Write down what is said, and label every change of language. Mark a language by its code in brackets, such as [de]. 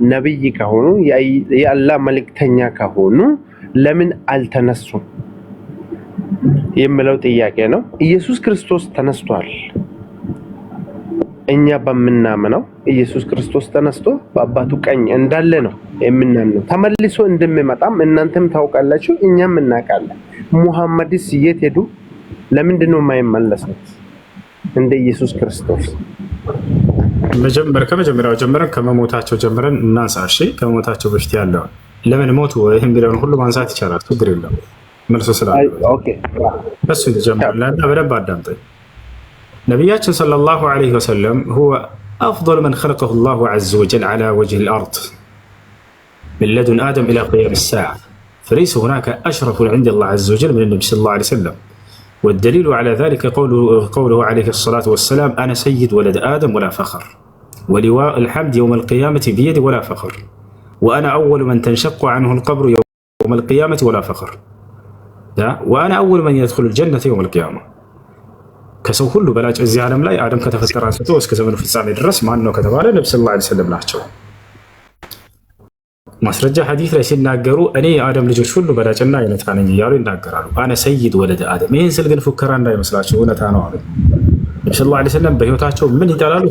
[am] ነብይ ከሆኑ የአላህ መልእክተኛ ከሆኑ ለምን አልተነሱም የሚለው ጥያቄ ነው። ኢየሱስ ክርስቶስ ተነስቷል። እኛ በምናምነው ኢየሱስ ክርስቶስ ተነስቶ በአባቱ ቀኝ እንዳለ ነው የምናምነው። ተመልሶ እንደሚመጣም እናንተም ታውቃላችሁ፣ እኛም እናውቃለን። ሙሐመድስ የት ሄዱ? ለምንድን ነው የማይመለሱት እንደ ኢየሱስ ክርስቶስ? ከመጀመሪያው ጀምረን ከመሞታቸው ጀምረን እናንሳ። እሺ ከመሞታቸው በፊት ያለው ለምን ሞቱ ይህም ቢለውን ሁሉ ማንሳት ይቻላል፣ ችግር የለም። መልሶ ስላለ [en] ኦኬ [am] እሱ ጀምረን በደንብ አዳምጠኝ። ነቢያችን ሰለላሁ ዐለይሂ ወሰለም ሁወ [ar] አፍضل من خلقه الله عز وجل على وجه الأرض من لدن آدم إلى قيام الساعة فليس هناك أشرف عند الله عز وجل من النبي صلى الله عليه وسلم والدليل على ذلك قوله عليه الصلاة والسلام: أنا سيد ولد آدم ولا فخر، ولواء الحمد يوم القيامة بيدي ولا فخر، وأنا أول من تنشق عنه القبر يوم القيامة ولا فخر، وأنا أول من يدخل الجنة يوم القيامة. كسو كله بلاج [am] እዚህ ዓለም ላይ አደም ከተፈጠረ አንስቶ እስከ ዘመኑ ፍጻሜ ድረስ ማን ነው ከተባለ ነብዩ ሰለላሁ ዐለይሂ ወሰለም ናቸው። ማስረጃ ሐዲስ ላይ ሲናገሩ እኔ የአደም ልጆች ሁሉ በላጭና አይነታ ነኝ እያሉ ይናገራሉ። [ar] አነ ሰይድ ወለደ አደም። [am] ይህን ስል ግን ፉከራ እንዳይመስላቸው እውነታ ነው አሉ ነብዩ ሰለላሁ ዐለይሂ ወሰለም። በህይወታቸው ምን ይጠላሉ?